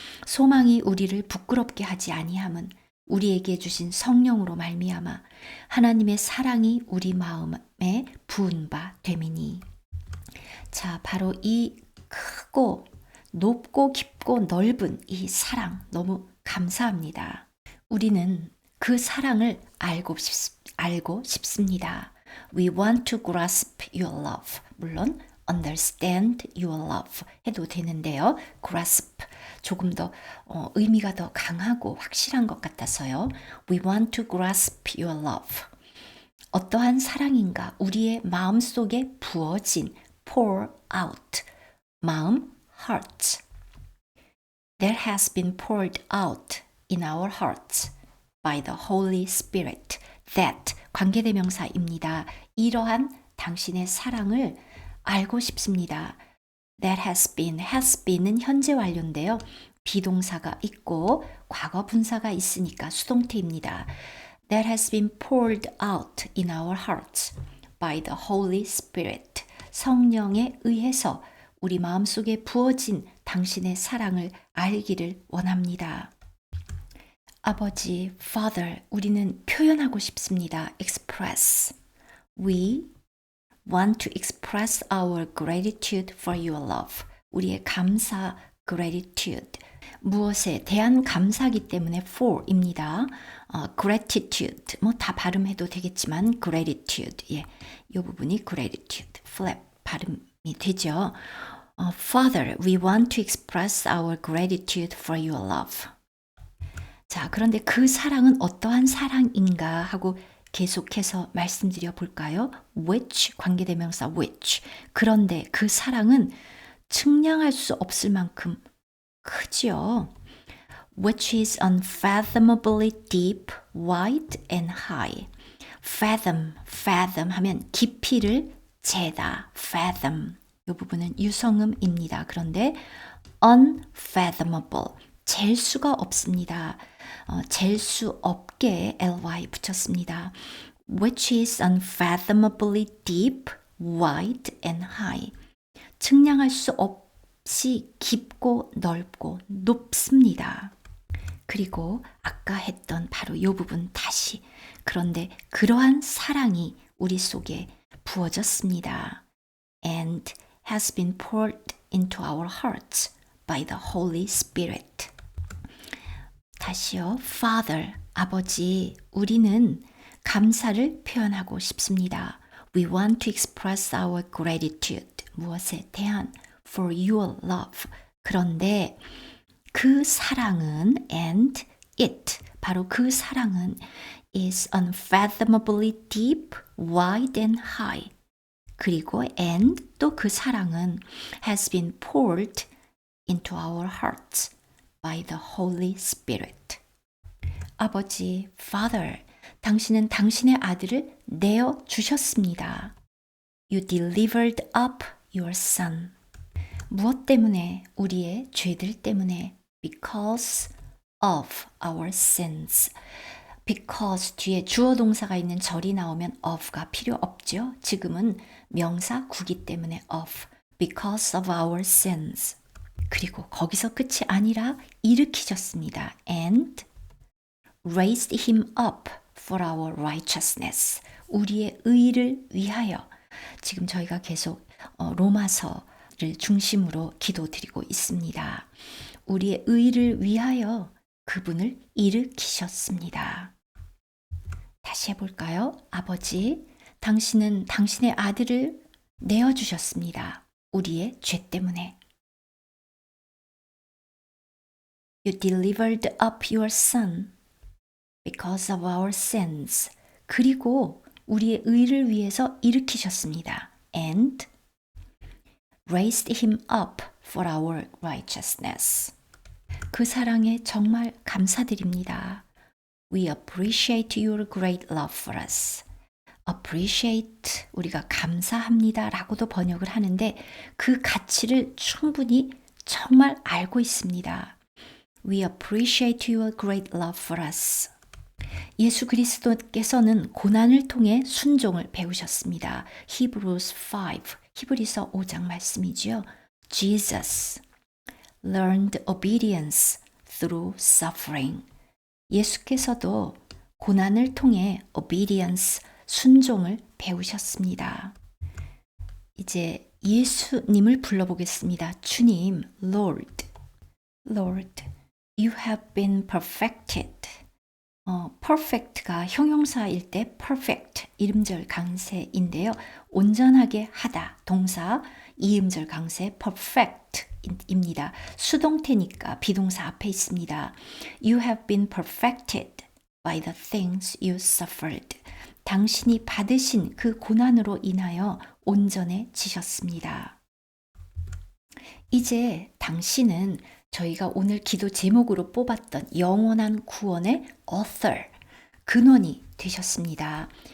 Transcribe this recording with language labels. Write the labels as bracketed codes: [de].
[ko] 소망이 우리를 부끄럽게 하지 아니함은 우리에게 주신 성령으로 말미암아 하나님의 사랑이 우리 마음에 부은 바 됨이니. 자, 바로 이 크고 높고 깊고 넓은 이 사랑 너무 감사합니다. 우리는 그 사랑을 알고 싶습니다. [en] We want to grasp your love. [ko] 물론 [en] understand your love [ko] 해도 되는데요. grasp 조금 더 의미가 더 강하고 확실한 것 같아서요. [en] We want to grasp your love. [ko] 어떠한 사랑인가 우리의 마음속에 부어진 [en] pour out [ko] 마음 [en] heart that has been poured out in our hearts by the Holy Spirit. [ko] That 관계대명사입니다. 이러한 당신의 사랑을 알고 싶습니다. That has been은 현재 완료인데요. 비동사가 있고 과거 분사가 있으니까 수동태입니다. [en] That has been poured out in our hearts by the Holy Spirit. [ko] 성령에 의해서 우리 마음속에 부어진 당신의 사랑을 알기를 원합니다. 아버지, Father, 우리는 표현하고 싶습니다. [en] Express. We want to express our gratitude for your love. [ko] 우리의 감사, gratitude. 무엇에 대한 감사이기 때문에 for입니다. [en] gratitude. [ko] 뭐 다 발음해도 되겠지만 gratitude. 예, 이 부분이 gratitude. flap 발음이 되죠. [en] Father, we want to express our gratitude for your love. [ko] 자, 그런데 그 사랑은 어떠한 사랑인가 하고 계속해서 말씀드려 볼까요? [en] which, 관계대명사 which. [ko] 그런데 그 사랑은 측량할 수 없을 만큼 크지요. [en] which is unfathomably deep, wide and high. [ko] fathom 하면 깊이를 재다. [en] fathom. [ko] 이 부분은 유성음입니다. 그런데 unfathomable. 잴 수가 없습니다. 잴 수 없게 ly 붙였습니다. which is unfathomably deep, wide and high. 측량할 수 없이 깊고 넓고 높습니다. 그리고 아까 했던 바로 이 부분 다시. 그런데 그러한 사랑이 우리 속에 부어졌습니다. [en] and has been poured into our hearts by the Holy Spirit. [ko] 다시요. Father, 아버지, 우리는 감사를 표현하고 싶습니다. [en] We want to express our gratitude. [ko] 무엇에 대한 [en] for your love. [ko] 그런데 그 사랑은 [en] and it, [ko] 바로 그 사랑은 [en] is unfathomably deep, wide and high. [ko] 그리고 [en] and [ko] 또 그 사랑은 [en] has been poured into our hearts by the Holy Spirit. [ko] 아버지, Father, 당신은 당신의 아들을 내어 주셨습니다. [en] You delivered up your son. [ko] 무엇 때문에? 우리의 죄들 때문에. [en] Because of our sins. [ko] Because 뒤에 주어 동사가 있는 절이 나오면 of가 필요 없죠. 지금은 명사 구기 때문에 of. [en] Because of our sins. [ko] 그리고 거기서 끝이 아니라 일으키셨습니다. [en] And raised him up for our righteousness. [ko] 우리의 의를 위하여. 지금 저희가 계속 로마서를 중심으로 기도드리고 있습니다. 우리의 의를 위하여 그분을 일으키셨습니다. 다시 해볼까요? 아버지, 당신은 당신의 아들을 내어주셨습니다. 우리의 죄 때문에. [en] You delivered up your son because of our sins. [ko] 그리고 우리의 의를 위해서 일으키셨습니다. [en] And raised him up for our righteousness. [ko] 그 사랑에 정말 감사드립니다. [en] We appreciate your great love for us. [ko] appreciate, 우리가 감사합니다 라고도 번역을 하는데 그 가치를 충분히 정말 알고 있습니다. [en] We appreciate your great love for us. [ko] 예수 그리스도께서는 고난을 통해 순종을 배우셨습니다. Hebrews 5, 히브리서 5장 말씀이지요. [en] Jesus learned obedience through suffering. [ko] 예수께서도 고난을 통해 obedience, 순종을 배우셨습니다. 이제 예수님을 불러보겠습니다. 주님, [en] Lord, Lord, you have been perfected. [ko] perfect가 형용사일 때 perfect, 이음절 강세인데요. 온전하게 하다, 동사, 이음절 강세 perfect 입니다. 수동태니까 비동사 앞에 있습니다. [en] You have been perfected by the things you suffered. [ko] 당신이 받으신 그 고난으로 인하여 온전해지셨습니다. 이제 당신은 저희가 오늘 기도 제목으로 뽑았던 영원한 구원의 author, 근원이 되셨습니다.